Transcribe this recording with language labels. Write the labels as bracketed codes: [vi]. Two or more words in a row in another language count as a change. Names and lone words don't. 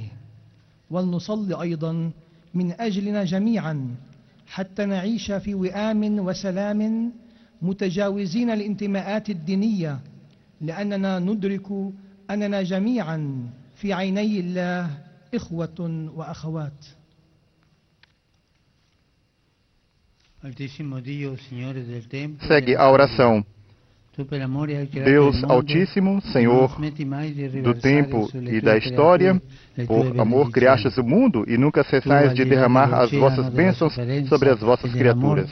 [ar] ولنصلي أيضا من أجلنا جميعا حتى نعيش في وئام وسلام متجاوزين الانتماءات الدينية، لأننا ندرك أننا جميعا في عيني الله إخوة وأخوات. [pt] Segue a oração. Deus Altíssimo, Senhor do tempo e da história, por amor criastes o mundo e nunca cessais de derramar as vossas bênçãos sobre as vossas criaturas.